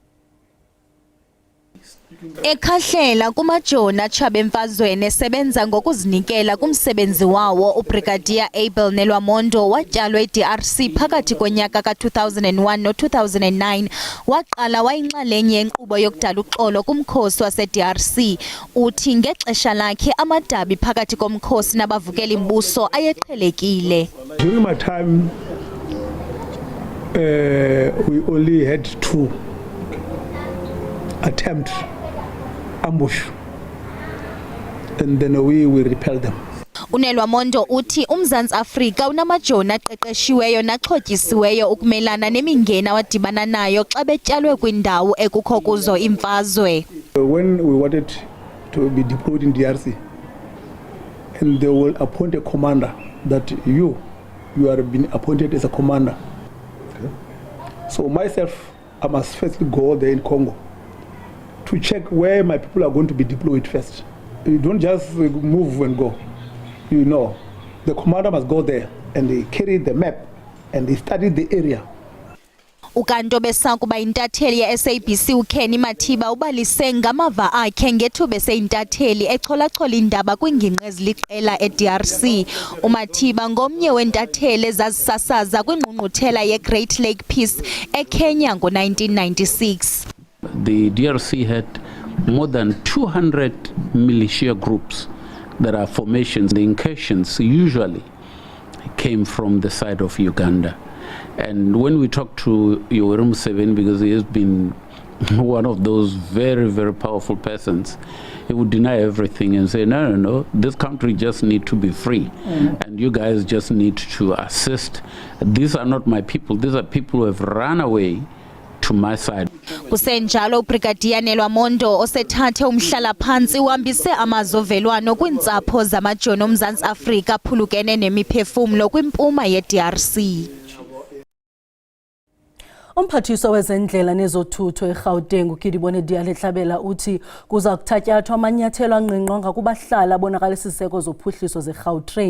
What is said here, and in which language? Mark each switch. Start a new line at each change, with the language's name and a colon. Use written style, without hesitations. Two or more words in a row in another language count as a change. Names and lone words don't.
Xhosa: Ekhahlela kumajoni atshaba emfazweni esebenza ngokuzinikela kumsebenzi wawo uBrigadier Abel Nolamondo watyalwa eDRC phakathi konyaka ka2001 no2009 waqala wayinxalenye yenkqubo yokudala uxolo kumkhosi waseDRC. Uthi ngexesha lakhe amadabi phakathi komkhosi nabavukeli mbuso ayeqhelekile.
English: During my time we only had 2 attempts ambush and then we repel them.
Xhosa: uNolamondo uthi uMzantsi Afrika unamajoni aqeqeshiweyo naxhotyisiweyo ukumelana nemingeni awadibana nayo xa betyalwe kwindawo ekukho kuzo imfazwe.
English: When we wanted to be deployed in DRC and they will appoint a commander that you are being appointed as a commander. Okay. So myself, I must firstly go there in Congo to check where my people are going to be deployed first. You don't just move and go. You know, the commander must go there and they carry the map and they study the area.
Xhosa: Ukanto besakuba intatheli yeSABC uKenny Mathiba ubalise ngamava akhe ngethuba eseyintatheli echolachola indaba kwingingqi eziliqela eDRC. uMathiba ngomnye wentatheli ezazisasaza kwingqungquthela yeGreat Lake Peace eKenya ngo-1996.
English: The DRC had more than 200 militia groups that are formations. The incursions usually came from the side of Uganda. And when we talk to Yoweri Museveni, because he has been one of those very, very powerful persons, he would deny everything and say, no, this country just need to be free. And you guys just need to assist. These are not my people. These are people who have run away to my side.
Xhosa: Kusenjalo uBrigadier Nolamondo osethathe umhlala phansi uhambise amazovelwano kwintsapho zamajoni oMzantsi Afrika phulukene nemiphefumlo kwimpuma yeDRC. Umphathiswa wezendlela nezothutho eGauteng uKidibone Dialehlabela uthi kuza kuthatyathwa amanyathelo angqingqwa kubahlali abonakalisa isiseko zophuhliso zeGautrain.